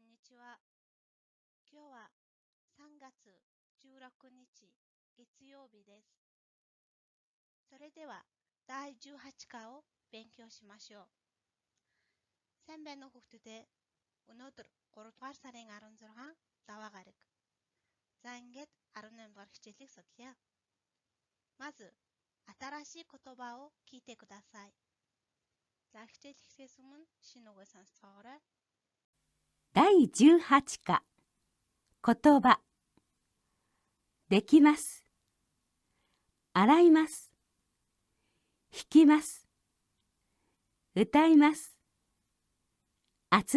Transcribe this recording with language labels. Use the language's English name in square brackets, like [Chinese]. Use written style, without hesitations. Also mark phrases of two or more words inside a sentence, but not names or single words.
[Japanese] ちは。今日は3月16日月曜日です。それでは第18課を勉強しましょう。 [Mongolian] Сайн байна уу хүүхдүүдээ? Өнөөдөр 3 дугаар сарын 16 лава гараг. За ингээд 18 дугаар хичээлийг судлая. [Japanese] まず新しい言葉を聞いてください. [Mongolian] За хичээл эхлэхээс өмнө шинэ үгээ сонсцгоогоорой. [Japanese] 第18課言葉できます洗います弾きます歌います集